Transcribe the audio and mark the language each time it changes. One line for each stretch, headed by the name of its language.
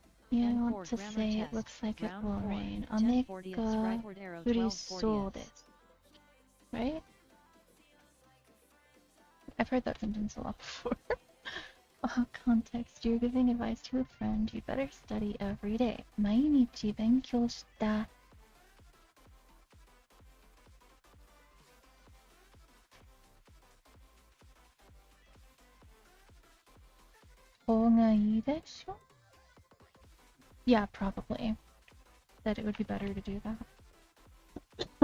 English: Yeah, I want to say it looks like it will rain. I'll make furisodes. Right? I've heard that sentence a lot before. Context. You're giving advice to a friend. You better study every day.
Japanese: 毎日勉強した方がいいでしょ?
English: Yeah, probably. That it would be better to do that.